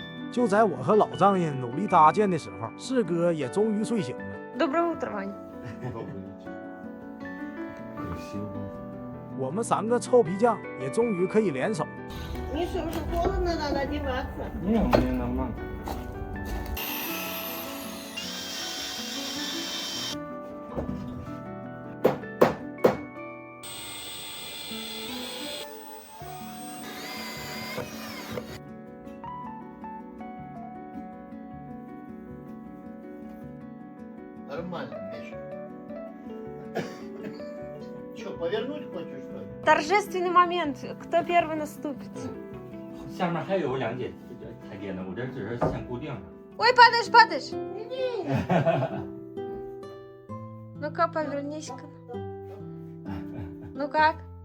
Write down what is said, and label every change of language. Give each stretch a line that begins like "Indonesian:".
Chinese: 就在我和老丈人努力搭建的时候，四哥也终于睡醒了。
Russian: Доброе утро, Вань.
Chinese: 我们3个臭皮匠也终于可以联手。
Russian: Миша, уже холодно, надо одеваться. Не, мне нормально. Нормально, Миша. Че, повернуть хочешь, что ли? Торжественный момент. Кто первый наступит?
Chinese: 下面还有2节台阶呢，我这只是先固定上。
Russian: Ой, падаешь. Ну-ка, повернись-ка. Ну как?